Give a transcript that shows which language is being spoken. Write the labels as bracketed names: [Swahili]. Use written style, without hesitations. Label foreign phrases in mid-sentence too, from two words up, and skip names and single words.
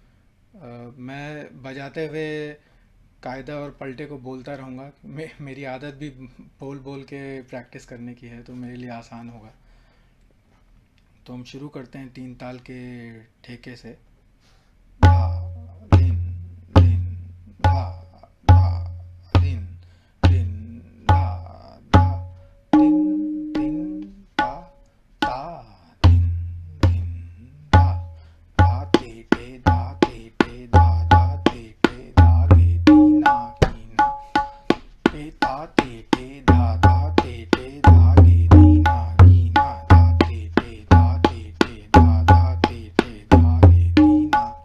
[Hindi] मैं बजाते हुए कायदा और पलटे को बोलता रहूँगा। मेरी आदत भी बोल बोल के प्रैक्टिस करने की है, तो मेरे लिए आसान होगा। तो हम शुरू करते हैं 3 ताल के ठेके से। धा धिन धिन धा धा धिन धिन धा धा धिन धिन धा धा धिन धिन धा धा तेटे धा तेटे धा धा तेटे धा गे दीना कीना तेता तेटे धा धा तेटे धा गे दीना गीना धा तेटे धा तेटे धा धा तेटे धा गे दीना